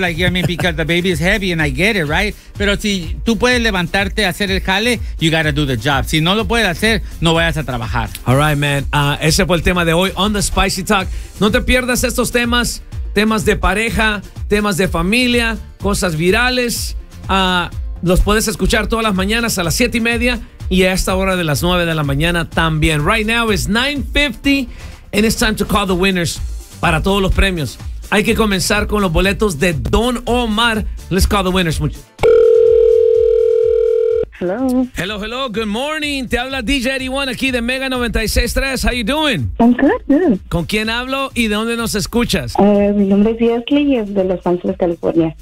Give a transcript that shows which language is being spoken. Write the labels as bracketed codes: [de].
[en] Like, I mean, because the baby is heavy and I get it, right? [es] Pero si tú puedes levantarte a hacer el jale, [en] you gotta do the job. [es] Si no lo puedes hacer, no vayas a trabajar. [en] All right, man. [es] Ese fue el tema de hoy [en] on the Spicy Talk. [es] No te pierdas estos temas. Temas de pareja, temas de familia, cosas virales. Los puedes escuchar todas las mañanas a las 7:30 y a esta hora de las 9 de la mañana también. [en] Right now is 9:50 and it's time to call the winners [es] para todos los premios. Hay que comenzar con los boletos de Don Omar. [en] Let's call the winners. Hello. Hello, hello. Good morning. [es] Te habla DJ Eddie One aquí de Mega 96.3. [en] How you doing? I'm good, good. [es] ¿Con quién hablo y de dónde nos escuchas? Mi nombre es Jesslyn y es de Los Ángeles, California.